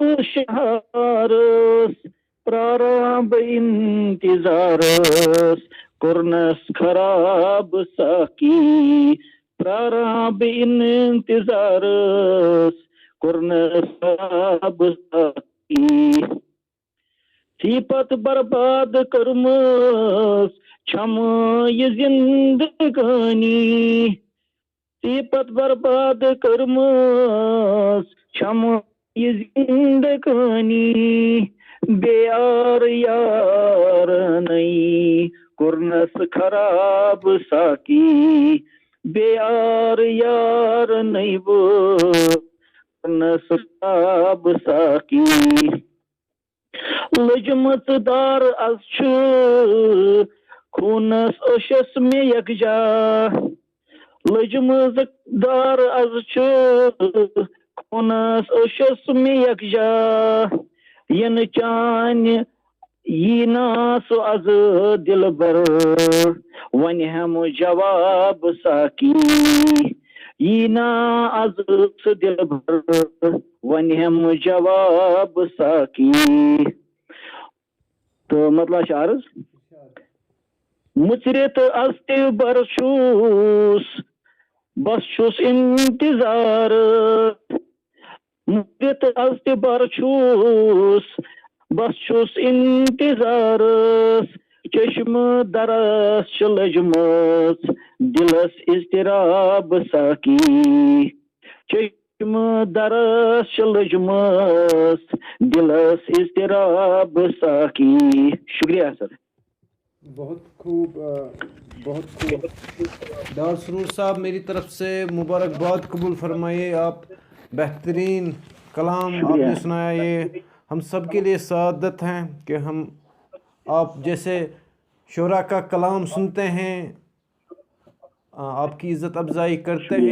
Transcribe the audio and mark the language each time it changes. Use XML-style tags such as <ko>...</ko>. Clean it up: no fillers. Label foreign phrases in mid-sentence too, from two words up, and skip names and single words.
<ks>شہارس پرارام انتظارس کرنس خراب ساکی پرارام انتظارس کرنس خراب ساکی صفت برباد کرمس چھم یہ زندگانی صفت برباد کرمس چھم یہ زندگانی بے یار نئی کرنس خراب ساکی بے یار نئی وہ کرنس خراب ساکی لجمت دار از خونس اشس میں یکجا لجمت دار از خونس اشس میں یکجا ین یی نا سو از دل بر ون ہم جواب ساکی یی نا از سو دل بر ون ہم جواب ساکی. تو مطلب چھُ عرض مُژرِتھ از تہِ بر چھُس بس چھُس انتظار مُژرِتھ از تہِ بر چھُس بس چھُس انتظارس چشمہٕ درس چھِ لٔجمٕژ دلس اضطراب ساکی چشمہٕ درس چھِ لٔجمٕژ دلس اضطراب ساکی.</ks> <ur>شکریہ سر. بہت خوب بہت خوب. ڈار سرور صاحب میری طرف سے مبارکباد قبول فرمائیے. آپ بہترین کلام آپ نے سنایا. یہ ہم سب کے لیے سعادت ہیں کہ ہم آپ جیسے شعراء کا کلام سنتے ہیں, آپ کی عزت افزائی کرتے ہیں.</ur>